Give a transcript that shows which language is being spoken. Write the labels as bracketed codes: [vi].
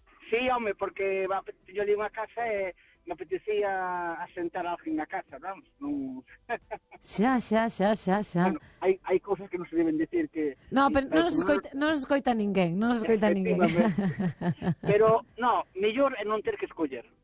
[es] Sí, hombre, porque yo llego a casa y me apetecía asentar a alguien a casa, vamos. ¿No? Sí. Bueno, hay cosas que no se deben decir que... [gl] No, pero no nos escoita ninguén, no nos escoita ninguén. Pero, no, mellor é non ter que escoller.